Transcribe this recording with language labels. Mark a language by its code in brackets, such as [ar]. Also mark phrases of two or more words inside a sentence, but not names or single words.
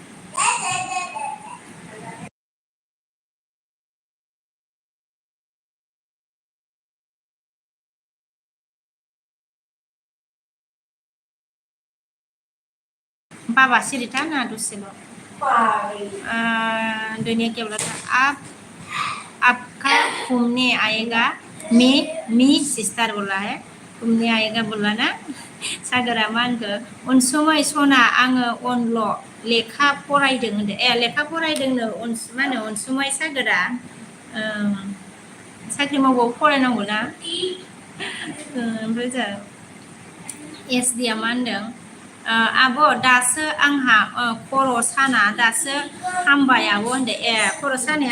[hi] बाबा सिरिथा ना दूसरे दुनिया क्या बोला था आपका घूमने आएगा मी सिस्टर बोला है घूमने आएगा बोला ना [brx] सागरा मा होनखो अनसुमै सना आङो अनल' लेखा फरायदों होनदो लेखा फरायदोंनो मा होनो अनसुमै सागरा साख्रि मावबाबो फरायनांगौ ना ओमफ्राय जों एसडिया मा होनदों आब' दासो आंहा खर' साना दासो हामबाय आब' होनदो खर' सानाया